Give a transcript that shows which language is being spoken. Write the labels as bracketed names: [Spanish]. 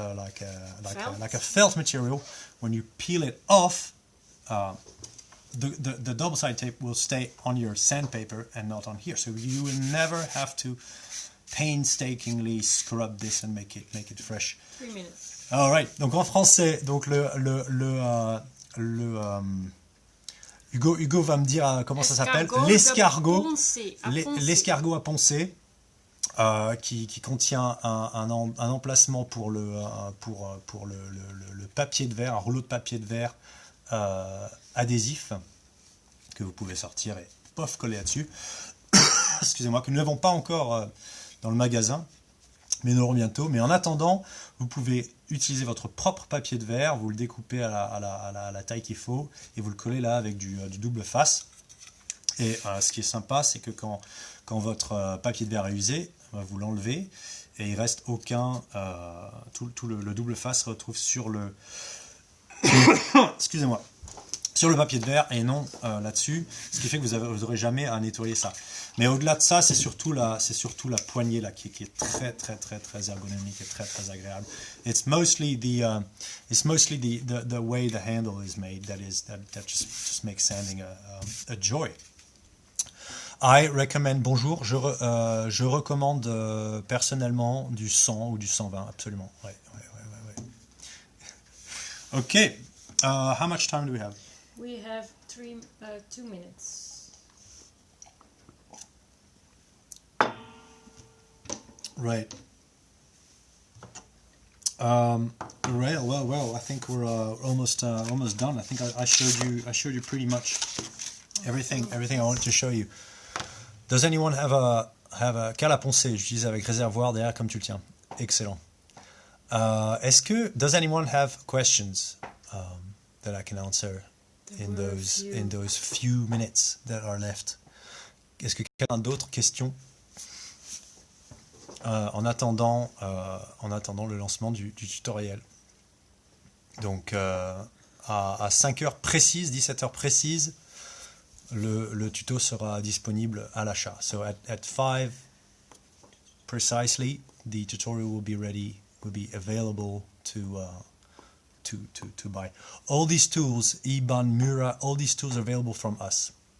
[English] Like a felt material. When you peel it off, the double-sided tape will stay on your sandpaper and not on here. So you will never have to painstakingly scrub this and make it fresh. 3 minutes. All right. [French] Donc en français, donc Hugo va me dire comment ça s'appelle. L'escargot à poncer. Qui contient un emplacement pour le papier de verre, un rouleau de papier de verre adhésif que vous pouvez sortir et pof coller là-dessus. Excusez-moi, que nous n'avons pas encore dans le magasin, mais nous l'aurons bientôt. Mais en attendant, vous pouvez utiliser votre propre papier de verre, vous le découpez à la taille qu'il faut et vous le collez là avec du double face. Et ce qui est sympa, c'est que quand votre papier de verre est usé, vous l'enlevez et il reste aucun tout le double face se retrouve sur le excusez-moi, sur le papier de verre et non là-dessus, ce qui fait que vous aurez jamais à nettoyer ça. Mais au-delà de ça, c'est surtout la poignée là qui est très ergonomique et très agréable. [English] It's mostly the way the handle is made that just makes sanding a joy. I recommend, [French] bonjour, je recommande personnellement du 100 ou du 120, absolument. Ouais. [English] Okay, how much time do we have? We have 2 minutes. Right. Well, I think we're almost done. I think I showed you pretty much everything I wanted to show you. Does anyone have a cale à poncer? [French] J'utilise avec réservoir derrière comme tu le tiens. [English] Excellent. Does anyone have questions that I can answer in those few minutes that are left? [French] Est-ce que quelqu'un a d'autres questions en attendant le lancement du tutoriel? Donc à 5h précises, 17h précises, le tuto sera disponible à l'achat. [English] So at 5 precisely, the tutorial will be available to buy. All these tools, Iban, Mura, all these tools are available from us.